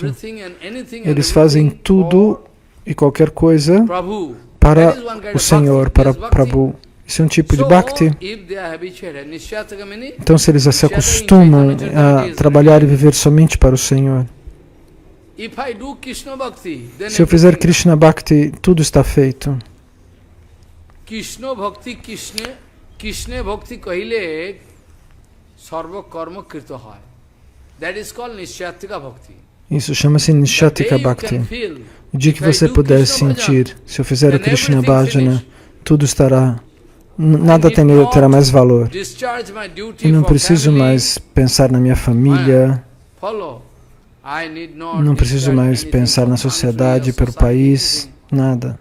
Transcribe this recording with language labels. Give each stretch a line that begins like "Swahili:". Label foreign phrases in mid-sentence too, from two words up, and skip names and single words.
Portuguese: Eles fazem tudo e qualquer coisa para o Senhor, para Prabhu. Isso é um tipo de bhakti. Então, se eles se acostumam a trabalhar e viver somente para o Senhor, se eu fizer Krishna Bhakti, tudo está feito.
Hindi: Krishna Bhakti kahile sarva karma kirta hai.
English: That is called Nishyatika Bhakti.
Portuguese: Isso chama-se Nishyatika Bhakti. O dia que você puder sentir, se eu fizer o Krishna Bhajana, tudo estará, nada terá mais valor. Eu não preciso mais pensar na minha família, não preciso mais pensar na sociedade, pelo país, nada.